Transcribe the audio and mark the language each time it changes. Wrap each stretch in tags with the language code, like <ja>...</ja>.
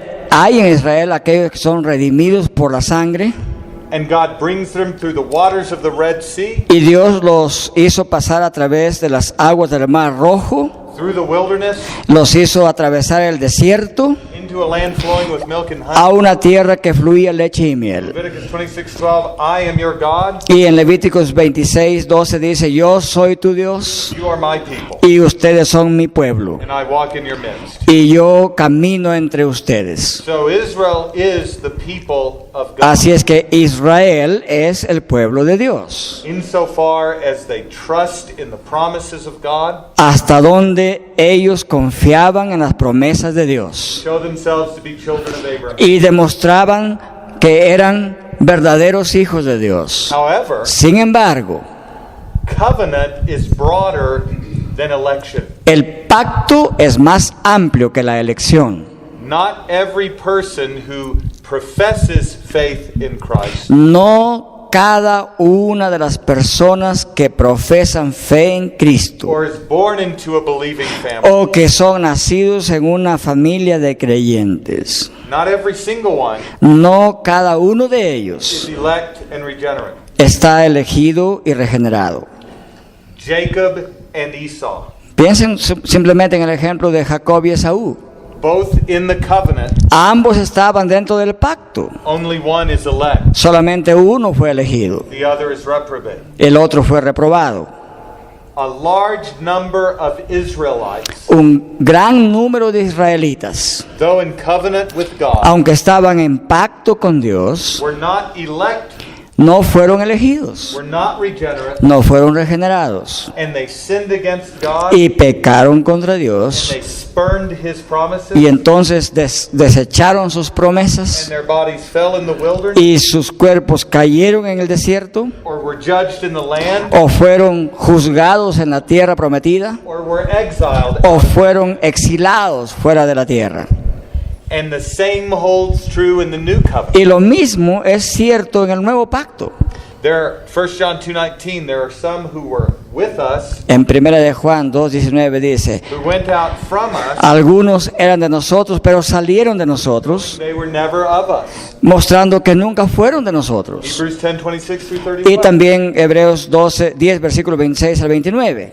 <es>Hay en Israel aquellos que son redimidos por la sangre,</es> <en>And God brings them through the waters of the Red Sea,</en> <es>y Dios los hizo pasar a través de las aguas del Mar Rojo,</es> <en>through the wilderness,</en> <es>los hizo atravesar el desierto,</es> <en>into a land flowing with milk and a honey.</en> <es>una tierra que fluía leche y miel.</es> <en>Leviticus 26:12, I am your God,</en> <es>Y en Levíticos 26:12 dice, yo soy tu Dios</es> <en>you are my people,</en> <es>y ustedes son mi pueblo,</es> <en>and I walk in your midst.</en> <es>y yo camino entre ustedes.</es> <en>So Israel is the people of God,</en> <es>Así es que Israel es el pueblo de Dios,</es> <en>insofar as they trust in the promises of God,</en> <es>hasta donde ellos confiaban en las promesas de Dios</es> <en>show themselves to be children of Abraham.</en> <es>y demostraban que eran verdaderos hijos de Dios.</es> <en>However,</en> <es>Sin embargo,</es> <en>covenant is broader than election.</en> <es>el pacto es más amplio que la elección.</es> <en>Not every person who professes faith in Christ</en> <es>No cada una de las personas que profesan fe en Cristo</es> <en>or is born into a believing family,</en> <es>o que son nacidos en una familia de creyentes,</es> <en>not every single one</en> <es>no cada uno de</es> <en>is</en> <es>ellos</es> <en>elect and regenerate.</en> <es>está elegido y regenerado.</es> <en>Jacob and Esau,</en> <es>Piensen simplemente en el ejemplo de Jacob y Esaú.</es> <en>both in the covenant,</en> <es>Ambos estaban dentro del pacto.</es> <en>only one is elect,</en> <es>Solamente uno fue elegido,</es> <en>the other is reprobate.</en> <es>el otro fue reprobado.</es> <en>a large number of Israelites,</en> <es>un gran número de israelitas,</es> <en>though in covenant with God,</en> <es>aunque estaban en pacto con Dios,</es> <en>were not elect,</en> <es>no fueron elegidos,</es> <en>were not regenerate,</en> <es>no fueron regenerados</es> <en>and they sinned against God,</en> <es>y pecaron contra</es> <en>and</en> <es>Dios,</es> <en>they spurned His promises,</en> <es>y entonces desecharon sus</es> <en>and</en> <es>promesas</es> <en>their bodies fell in the wilderness,</en> <es>y sus cuerpos cayeron en el desierto,</es> <en>or were judged in the land,</en> <es>o fueron juzgados en la tierra prometida,</es> <en>or were exiled.</en> <es>o fueron exilados fuera de la tierra.</es> <en>And the same holds true in the new covenant.</en> <es>Y lo mismo es cierto en el nuevo pacto.</es> <en>There, 1 John 2:19, there are some who were with us,</en> <es>En 1 de Juan 2:19 dice,</es> <en>who went out from us,</en> <es>algunos eran de nosotros, pero salieron de nosotros,</es> <en>they were never of us.</en> <es>mostrando que nunca fueron de nosotros.</es> <en>Hebrews 10:26 through</en> <es>Y</es> <en>31.</en> <es>también Hebreos 10, versículos 26 al 29.</es>